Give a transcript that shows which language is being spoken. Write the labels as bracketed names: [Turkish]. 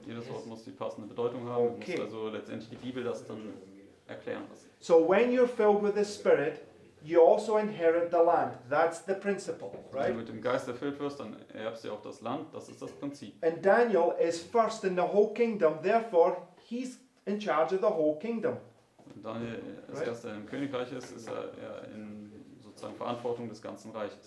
[German] Jedes Wort muss die passende Bedeutung haben, [English] Okay. [German] muss also letztendlich die Bibel das dann erklären lassen. [English] So when you're filled with the Spirit, you also inherit the land. That's the principle, [German] Wenn [English] right? [German] du mit dem Geist erfüllt wirst, dann erbst du auch das Land, das ist das Prinzip. [English] And Daniel is first in the whole kingdom, therefore he's in charge of the whole kingdom. [German] Und Daniel als [English] Right. [German] Erster im Königreich ist er in sozusagen Verantwortung des ganzen Reiches.